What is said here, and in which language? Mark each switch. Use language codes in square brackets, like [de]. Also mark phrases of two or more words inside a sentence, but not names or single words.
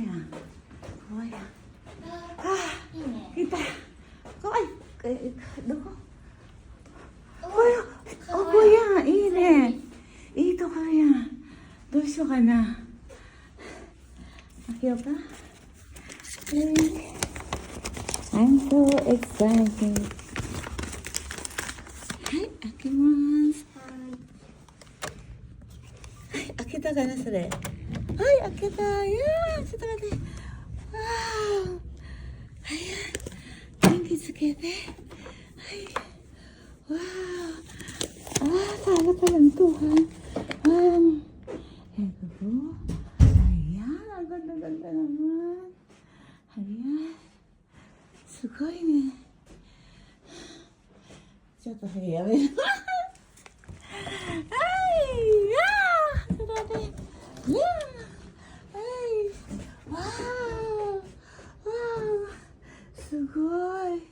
[ja] 怖いや。あ、いいね。来た。怖い。どこ？こかわこいいやん。いいね。いいところやん。どうしようかな。開けようか。 [en] I'm so excited. [ja] はい、開けます。はい、開けたかな、それ。はい、開けた。いやー、ちょっと待って。わー。はい、電気つけて。はい。 [tl] わー。Sana ng Tuhan. Eto po. Ayan, ang ganda-ganda naman. Ayan. [ja] すごいね. ちょっとそれやめる。はい、あー、ちょっと待って。いやー、はい、わー、わー、すごい。